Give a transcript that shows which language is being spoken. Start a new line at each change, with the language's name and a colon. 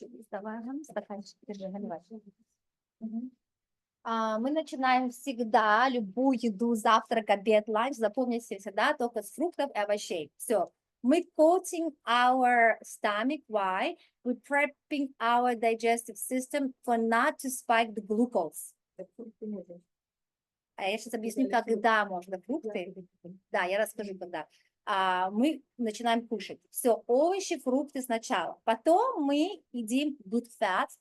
Russian: Давай, стаканчик, держи, наливай. Мы начинаем всегда любую еду, завтрак, обед, ланч, запомните всегда только с фруктов и овощей. Все. Мы
English: coating our stomach. Why? We're prepping our digestive system for not to spike the glucose.
Russian: Я сейчас объясню, когда можно фрукты. Да, я расскажу, когда. Мы начинаем кушать. Все, овощи, фрукты сначала. Потом мы едим
English: good fats.